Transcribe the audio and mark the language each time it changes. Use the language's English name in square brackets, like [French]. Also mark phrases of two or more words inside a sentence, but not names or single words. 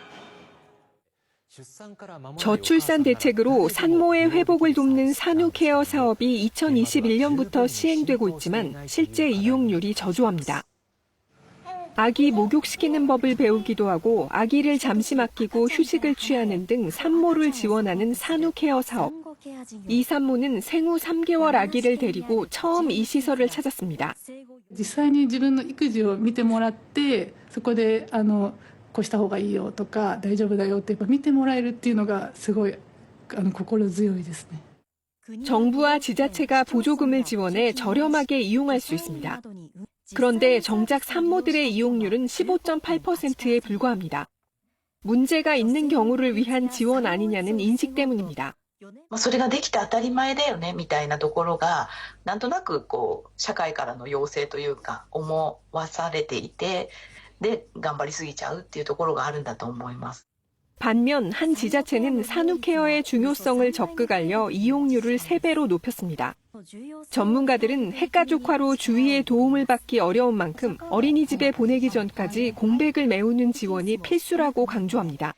[Korean] 저출산 대책으로 산모의 회복을 돕는 산후케어 사업이 2021년부터 시행되고 있지만 실제 이용률이 저조합니다. 아기 목욕시키는 법을 배우기도 하고 아기를 잠시 맡기고 휴식을 취하는 등 산모를 지원하는 산후케어 사업. 이 산모는 생후 3개월 아기를 데리고 처음 이 시설을 찾았습니다. [Japanese] 実際に自分の育児を見てもらってそこでこうした方がいいよとか大丈夫だよってやっぱ見てもらえるっていうのがすごい心強いですね. [Korean] 정부와 지자체가 보조금을 지원해 저렴하게 이용할 수 있습니다. 그런데 정작 산모들의 이용률은 15.8%에 불과합니다. 문제가 있는 경우를 위한 지원 아니냐는 인식 때문입니다. [Japanese] それができて当たり前だよねみたいなところがなんとなく社会からの要請というか思わされていてで頑張りすぎちゃうっていうところがあるんだと思います. [Korean] 반면 한 지자체는 산후케어의 중요성을 적극 알려 이용률을 3배로 높였습니다. 전문가들은 핵가족화로 주위의 도움을 받기 어려운 만큼 어린이집에 보내기 전까지 공백을 메우는 지원이 필수라고 강조합니다.